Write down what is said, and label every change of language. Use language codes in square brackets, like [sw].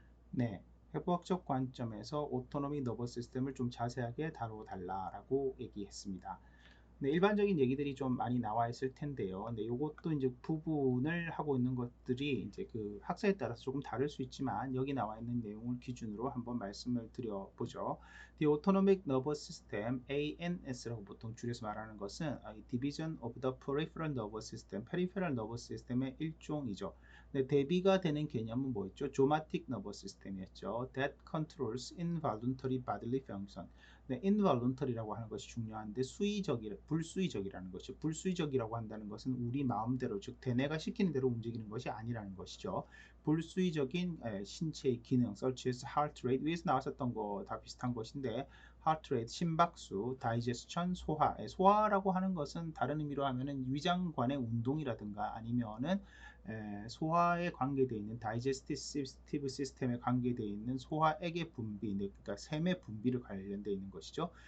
[ko] 네, 해부학적 관점에서 오토노미 너버스 시스템을 좀 자세하게 다뤄달라고 얘기했습니다. 네, 일반적인 얘기들이 좀 많이 나와 있을 텐데요. 네, 요것도 이제 부분을 하고 있는 것들이 이제 그 학사에 따라서 조금 다를 수 있지만 여기 나와 있는 내용을 기준으로 한번 말씀을 드려보죠. [en] The Autonomic Nervous System (ANS라고 [ko] 보통 줄여서 말하는 것은 [en] Division of the Peripheral Nervous System, Peripheral Nervous System의 [ko] 일종이죠. 네, 대비가 되는 개념은 뭐였죠? [en] Somatic Nervous System이었죠. That controls involuntary bodily function. [ko] 네, involuntary라고 하는 것이 중요한데 불수의적이라는 것이죠. 불수의적이라고 한다는 것은 우리 마음대로, 즉 대뇌가 시키는 대로 움직이는 것이 아니라는 것이죠. 불수의적인 신체의 기능, [en] such as heart rate, [ko] 위에서 나왔었던 거 다 비슷한 것인데 heart rate, 심박수, digestion, 소화라고 하는 것은 다른 의미로 하면은 위장관의 운동이라든가 아니면은 소화에 관계되어 있는 다이제스티브 시스템에 관계되어 있는 소화액의 분비, 그러니까 샘의 분비를 관련되어 있는 것이죠.